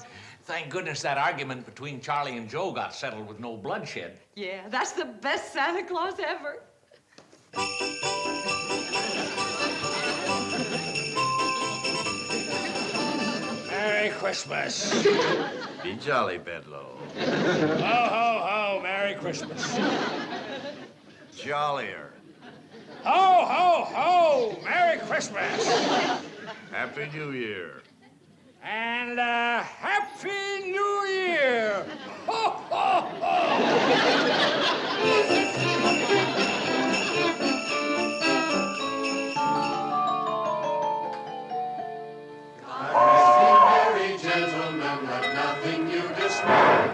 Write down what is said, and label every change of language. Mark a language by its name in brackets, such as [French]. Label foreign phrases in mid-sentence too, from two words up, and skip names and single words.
[English] Thank goodness that argument between Charlie and Joe got settled with no bloodshed. Yeah, that's the best Santa Claus ever. Merry Christmas. Be jolly, Bedloe. Ho, ho, ho, Merry Christmas. Jollier. Ho, ho, ho, Merry Christmas. Happy New Year. And Happy New Year. Ho, ho, ho. Merry gentlemen, let nothing you dismay.